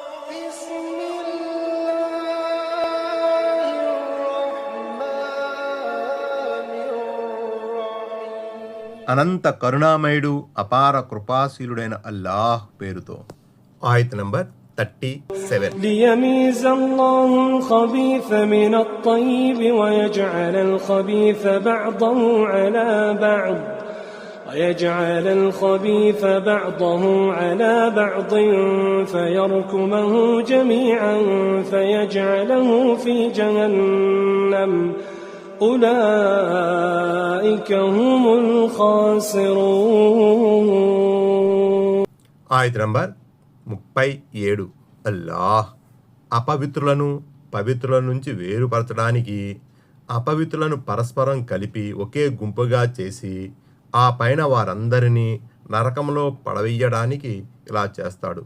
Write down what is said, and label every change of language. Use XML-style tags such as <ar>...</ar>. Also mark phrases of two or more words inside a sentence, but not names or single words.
<te>అనంత కరుణామయుడు అపార కృపాశీలుడైన అల్లాహ్ పేరుతో. ఆయత్ నంబర్ 37.</te> <ar>ليميز الله الخبيث من الطيب ويجعل الخبيث بعضه على بعض فيركمه جميعا فيجعله في جهنم أولئك هم الخاسرون.</ar> <te>ఆయత్ నంబర్ 37. అల్లాహ్ అపవిత్రులను పవిత్రుల నుంచి వేరుపరచడానికి అపవిత్రులను పరస్పరం కలిపి ఒకే గుంపుగా చేసి ఆ పైన వారందరినీ నరకంలో పడవేయడానికి ఇలా చేస్తాడు.</te>